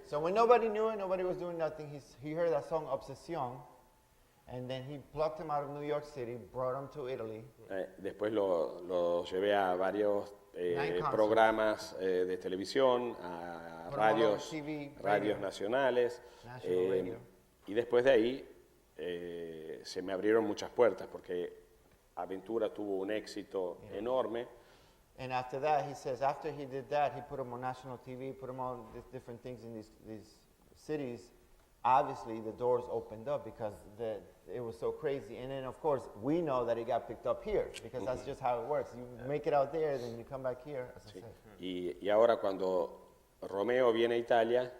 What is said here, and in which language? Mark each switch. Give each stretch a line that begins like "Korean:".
English: So when nobody knew it, nobody was doing nothing, he heard that song Obsesión, and then he plucked him out of New York City, brought him to Italy.
Spanish: Después lo llevé a varios programas de televisión, a radios, TV, radios nacionales.
English: National radio.
Spanish: Y después de ahí se me abrieron muchas puertas porque Aventura tuvo un éxito enorme.
English: And after that, he says, after he did that, he put him on national TV, put him on different things in these cities. Obviously, the doors opened up because it was so crazy. And then, of course, we know that it got picked up here because that's just how it works. You make it out there, then you come back here, as I said.
Spanish: Y ahora cuando Romeo viene a Italia,